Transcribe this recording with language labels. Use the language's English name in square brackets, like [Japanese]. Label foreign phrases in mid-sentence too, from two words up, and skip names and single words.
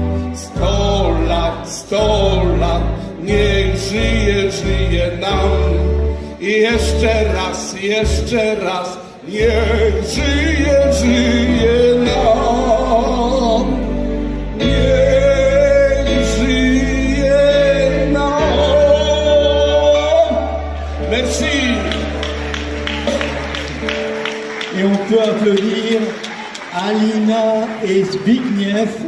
[Polish] 100 lat, niech żyje, żyje nam. I jeszcze raz, niech żyje, żyje nam. Niech żyje nam. [French] Merci. Et on peut applaudir Alina et Zbigniew.